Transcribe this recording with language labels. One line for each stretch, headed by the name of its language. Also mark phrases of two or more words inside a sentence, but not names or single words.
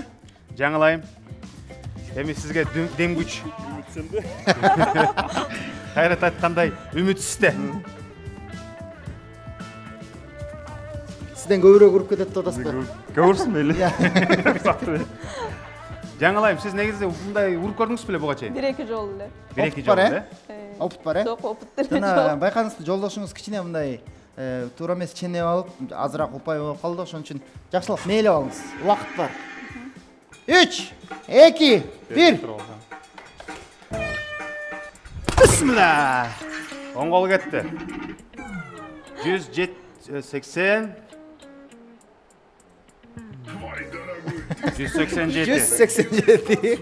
Kyrgyz: Жаңылайым. Эми сизге дем күч. Кайрат айткандай, үмүтсүзде. Сизден көбүрөөк уруп кетет да атасызбы? Көрсүн мейли. Жаңылайым,
Kazakh: сіз негізі бұндай ұрып көрдіңіз
Kyrgyz: беле буга чейин? 1-2 жолу эле. 1-2 бар, жолу, Опыт бар, Жок, опыт деле Жана жок. байкадыңызбы, жолдошуңуз кичине мындай туура эмес ченеп алып, азыраак упай болуп калды, ошон үчүн жакшылап мээлеп алыңыз. Убакыт бар. 3, 2, 1. Бисмилlah.
Kazakh: Оң қол кетті. 180.
Kyrgyz: 187.